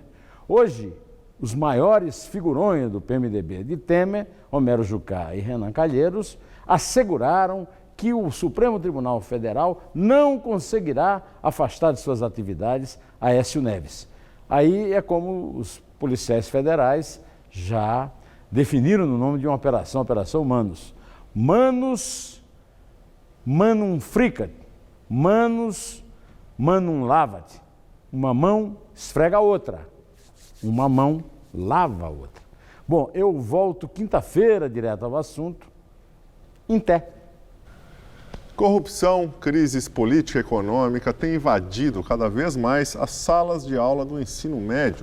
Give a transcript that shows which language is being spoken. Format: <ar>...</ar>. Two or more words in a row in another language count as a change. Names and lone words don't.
<pt>Hoje, os maiores figurões do PMDB de Temer, Homero Jucá e Renan Calheiros, asseguraram que o Supremo Tribunal Federal não conseguirá afastar de suas atividades Aécio Neves. Aí é como os policiais federais já definiram no nome de uma operação, Operação Manus.</pt> <la>Manus, manum fricat, manus, manum lavat.</la> <pt>Uma mão esfrega a outra, uma mão lava a outra. Bom, eu volto quinta-feira direto ao assunto, em té. Corrupção, crises política e econômica têm invadido cada vez mais as salas de aula do ensino médio.</pt>